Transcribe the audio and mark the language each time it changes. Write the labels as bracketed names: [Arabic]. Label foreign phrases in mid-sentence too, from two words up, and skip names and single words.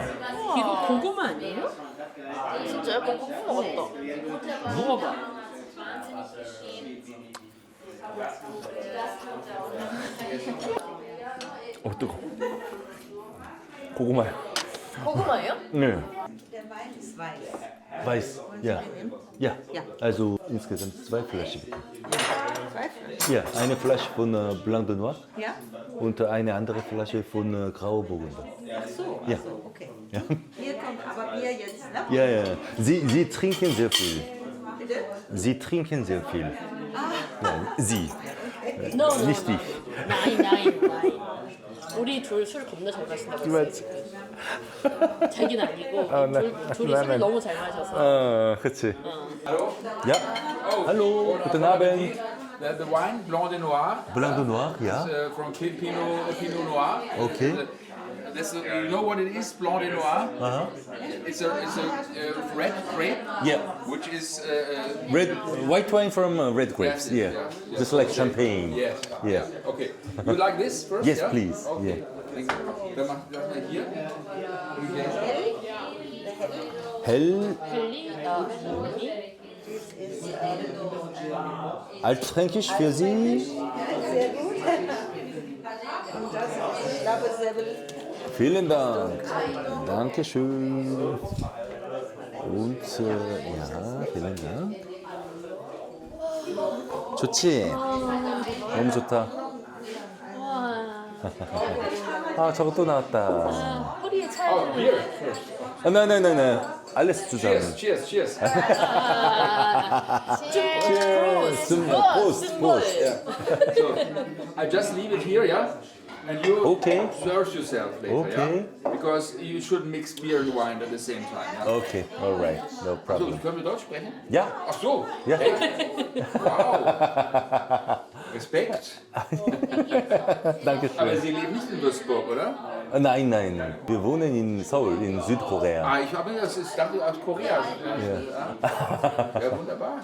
[Korean] 이거 고구마 아니에요? 진짜 약간 고구마 같다. 먹어봐. 뜨거. 고구마야. 고구마예요? 네. [German] Der Wein ist weiß. Weiß. Ja. Ja. Ja. Also insgesamt 2 Flaschen. Zwei Flaschen. Ja, eine Flasche von Blanc de Noir Ja? und eine andere Flasche von Grauer Burgunder. Ach so, Ja. so, okay. Ja. Hier kommt aber Bier jetzt, ne? Ja, ja. Sie trinken sehr viel. Bitte? Sie trinken sehr viel. Ja, Sie. [English] No, no, [German] Nicht [English] no. [German] ich. [Korean] 나인. 우리 둘 술 겁나 잘 마신다고 맞지. 자기는 아니고 둘이 나는. 술을 너무 잘 마셔서. 그치. [German] Ja. Hallo, guten Abend. [English] The wine, Blanc de Noir, Blanc de Noir, [German] ja. [English] from Pinot Noir. Okay. You know what it is, Blanc de Noir? It's a red grape, Yeah. which is White wine from red grapes, Yes, yeah. yeah. Just like champagne. yes. Yeah. Okay. You like this first? Yes, yeah? please. Okay. Yeah. [German] Dann mach das mal hier. Hell, [Korean] 헬리, 나, 윤희. [German] Altfränkisch für Sie. Sehr gut. Und das ist Schlappesäbel. Vielen Dank. Dankeschön. Und ja, vielen Dank. [Korean] 좋지? 너무 좋다. 아, 저거 또 나왔다. 허리에 차야 [English] Oh, [Korean] 되는. [English] beer. [Korean] 아, 네네네네. 알레스 주장. [English] Cheers, cheers, cheers. [Korean] 포스트, 포스트. [English] So, I just leave it here, yeah? And you Okay. serve yourself later, Okay. yeah? Because you shouldn't mix beer and wine at the same time, yeah? Okay, alright, no So, problem. [German] können wir Deutsch sprechen? Ja, Ach so. ja. Wow. Respekt. Aber Dankeschön. Sie leben nicht in Würzburg, oder? Nein, nein, wir wohnen in Seoul, in Südkorea. Ah, ich dachte aus Korea. Ja, wunderbar.